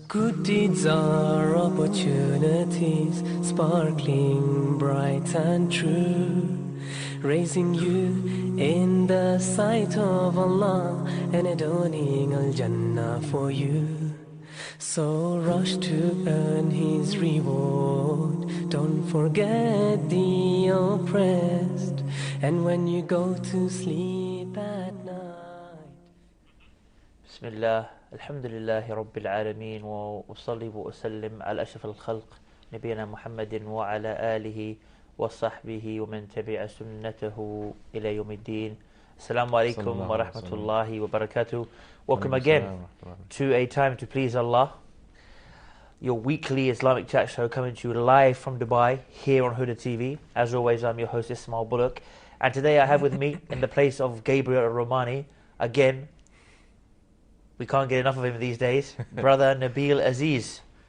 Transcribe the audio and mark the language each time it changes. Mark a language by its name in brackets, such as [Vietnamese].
[English] Good deeds are opportunities, sparkling bright and true, raising you in the sight of Allah and adorning Al-Jannah for you. So rush to earn his reward. Don't forget the oppressed. And when you go to sleep at night. [Arabic] بسم الله الحمد لله رب العالمين وأصلي وأسلم على أشرف الخلق نبينا محمد وعلى آله وصحبه ومن تبع سنته إلى يوم الدين. Assalamu alaikum wa rahmatullahi wa barakatuh. [English] Welcome again to A Time to Please Allah, your weekly Islamic chat show coming to you live from Dubai here on Huda TV. As always, I'm your host Ismail Bullock, and today I have with me in the place of Gabriel Al-Romaani, again, we can't get enough of him these days, brother Nabil Aziz.